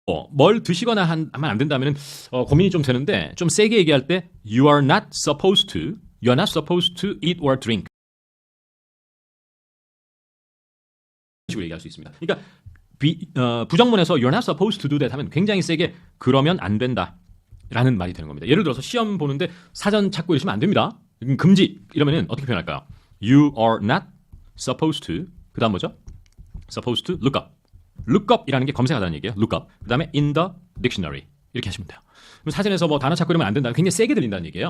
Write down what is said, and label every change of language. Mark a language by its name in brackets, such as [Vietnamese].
[Korean] 뭘 드시거나 하면 안 된다면 고민이 좀 되는데 좀 세게 얘기할 때 [English] you are not supposed to eat or drink [Korean] 식으로 얘기할 수 있습니다. 그러니까 부정문에서 [English] you're not supposed to do that [Korean] 하면 굉장히 세게 그러면 안 된다 라는 말이 되는 겁니다. 예를 들어서 시험 보는데 사전 찾고 이러시면 안 됩니다. 금지 이러면 어떻게 표현할까요? [English] You are not supposed to [Korean] 그 다음 뭐죠? [English] supposed to look up. [Korean] look up 이라는 게 검색하다는 얘기예요. look up. 그 다음에 [English] in the dictionary [Korean] 이렇게 하시면 돼요. 그럼 사전에서 뭐 단어 찾고 이러면 안 된다. 굉장히 세게 들린다는 얘기예요.